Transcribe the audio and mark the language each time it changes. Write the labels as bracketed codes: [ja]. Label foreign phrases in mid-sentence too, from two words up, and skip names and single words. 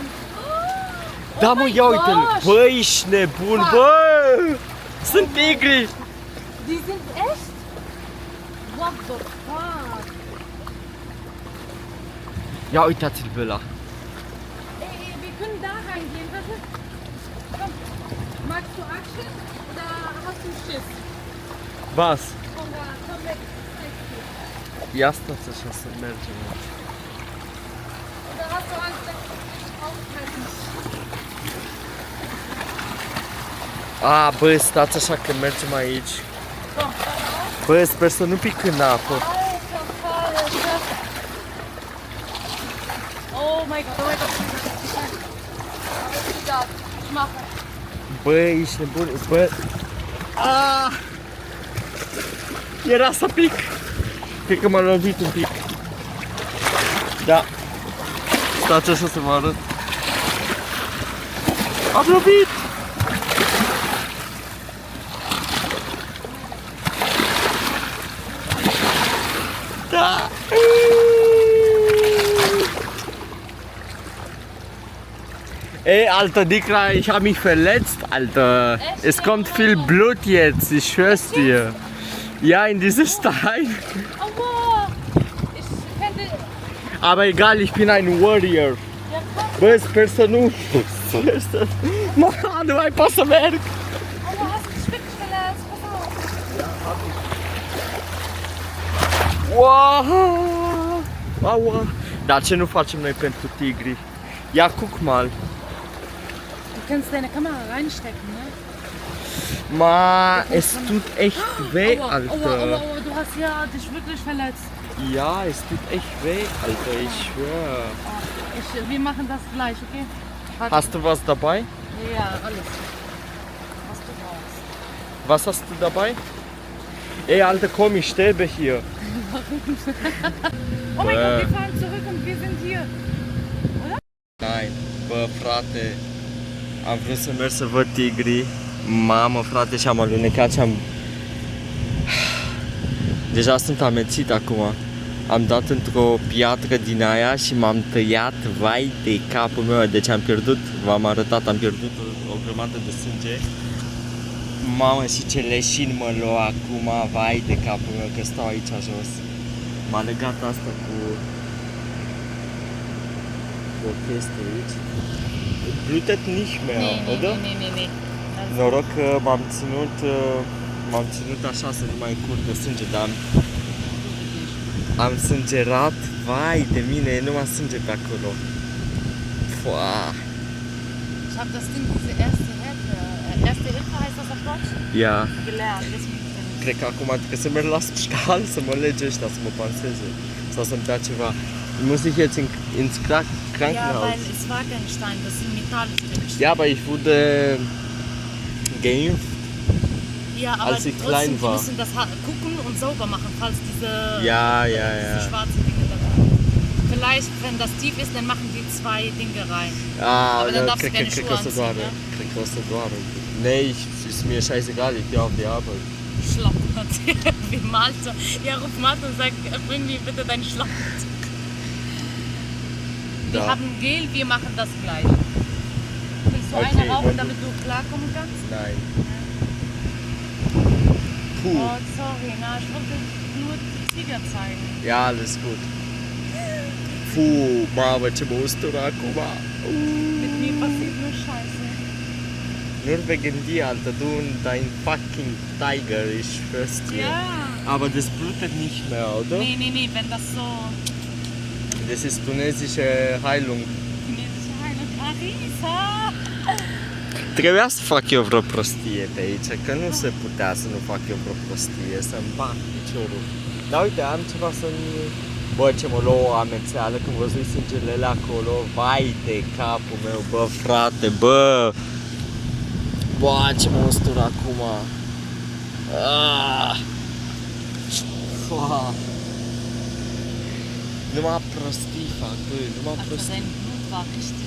[ro] Da, mă, ia uite-l. Bă, ești nebun, bă! Sunt tigri! [de] Die sind echt? [en] What the fuck? [ro] Ia uitați-l pe ăla. [de] Ey, wir können da reingehen, warte. Komm, magst du Action oder hast du Schiss? Was? Komm da, komm weg. [ro] Ia stați așa să mergem. [de] Oder hast du Angst, dass ich dich aufhalten? [ro] A, bă, stați așa că mergem aici. [de] Komm, [ro] Bă, sper să nu pic în apă. [de] Alter, Alter. Oh mein Gott, oh mein Gott. Egal, ich mache. [ro] Bă, ești nebun, bă. Ah! Era să pic. Cred că m-a lovit un pic. Da. Stați așa să vă arăt. Am lovit! Da! [de] Ey, Alter, Dickra, ich habe mich verletzt, Alter. Echt? Es kommt viel Blut jetzt, ich schwör's dir. Ja, in diese Stein. Aua! Ich könnte. Aber egal, ich bin ein Warrior. Ja, komm. [ro] Bă, sper să nu... Mă, nu mai pot să merg. [de] Aua, hast du dich wirklich verletzt? Pass auf. Wow! Aua! [ro] Dar ce nu facem noi pentru tigri? Ia, [de] guck mal. Du kannst deine Kamera reinstecken, ne? Ma, es tut echt weh, Aua, Alter. aua, du hast ja dich wirklich verletzt. Ja, es tut echt weh, Alter, ich schwör. Wir machen das gleich, okay? Warte. Hast du was dabei? Ja, alles. Was du brauchst. Was hast du dabei? Ey, Alter, komm, ich sterbe hier. Oh mein Gott, wir fahren zurück und wir sind hier. [ro] Bă, frate, am vrut să merg să văd tigrii. Mamă, frate, și am alunecat și am... Deja sunt amețit acum. Am dat într-o piatră din aia și m-am tăiat, vai de capul meu. Deci am pierdut, v-am arătat, am pierdut o grămadă de sânge. Mamă, și ce leșin mă lua acum, vai de capul meu, că stau aici jos. M-a legat asta cu o chestie aici. [de] Blutet nicht mehr, oder? Nee. [ro] Noroc că m-am ținut așa să nu mai curgă sânge, dar am sângerat, vai de mine, e numai sânge pe acolo. Pua. [de] Ich habe das Ding, diese Erste Hilfe heißt das auf Deutsch? Ja, Gelernt, deswegen bin ich. [ro] cred că acum trebuie să merg la spital, să mă lege ăștia, să mă panseze sau să-mi dea ceva. [de] Muss ich jetzt ins Ja, Krankenhaus? weil es war kein Stein, das sind Metallstücke. Ja, aber ich wurde geimpft. Ja, aber als ich trotzdem, klein die war. müssen das gucken und sauber machen, falls diese Ja. schwarzen Dinge da rein. Vielleicht, wenn das tief ist, dann machen die 2 Dinge rein. Aber dann darfst du keine Schuhe anziehen, ne? [ro] Cred că o să doară. [de] Nee, ist mir scheißegal, ich gehe auf die Arbeit. Schlappert. Wie Malte. Ja, ruf Malte und sag, bring mir bitte deinen Schlappert. Wir Da. haben Gel, wir machen das gleich. Willst du Okay, eine rauchen, wenn du- damit du klarkommen kannst? Nein. Puh. Oh, sorry, na, ich wollte nur die Tiger zeigen. Ja, alles gut. Puh, [ro] mamă, ce mă ustură acum. [de] Mit mir passiert nur Scheiße. Nur wegen dir, Alter, du und dein fucking Tiger, ich schwör's dir. Ja. Aber das blutet nicht mehr, oder? Nee, wenn das so Das ist tunesische Heilung. chinesische Heilung. Arisa! [ro] Trebuia să fac eu vreo prostie pe aici, că nu se putea să nu fac eu vreo prostie, să-mi bag piciorul. Dar uite, am ceva să-mi... Bă, ce mă lua o amețeală când văzui sângele alea acolo, vai de capul meu, bă, frate, bă! Bă, ce mă ustură acum! Ah! Fua! Numai prostii fac, bă, numai [de] Also [ro] prostii. [de] dein Blut war richtig